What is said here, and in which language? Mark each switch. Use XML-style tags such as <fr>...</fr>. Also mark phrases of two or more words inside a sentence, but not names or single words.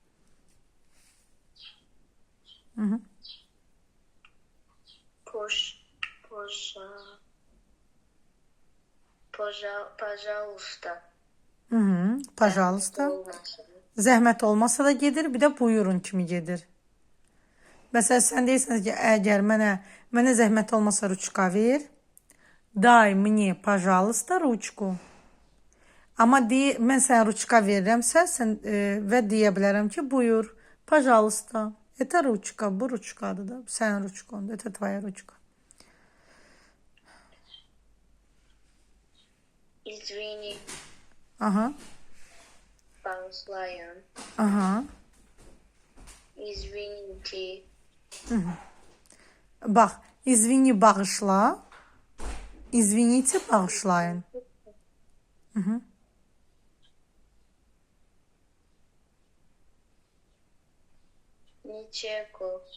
<ru>Пожалуйста. Pajalista.</ru> <az>Zəhmət olmasa da gedir, bir də buyurun kimi gedir. Məsələn, sən deyirsən ki, əgər mənə zəhmət olmasa ruçka ver,</az> <ru>дай мне, пожалуйста, ruçku.</ru> <az>Amma mən sənə ruçka verirəmsə və deyə bilərəm ki, buyur,</az> <ru>пожалуйста. Это ручка,</ru> <az>bu ruçkadır da, sənin ruçkondur,</az> <ru>это твоя ruçka. Извини. Aha.</ru> <az>Bağışlayın. Aha.</az> <ru>Извините.</ru> <az>Bax, извини bağışla.</az> <ru>Извините bağışlayın. Ничего.</ru>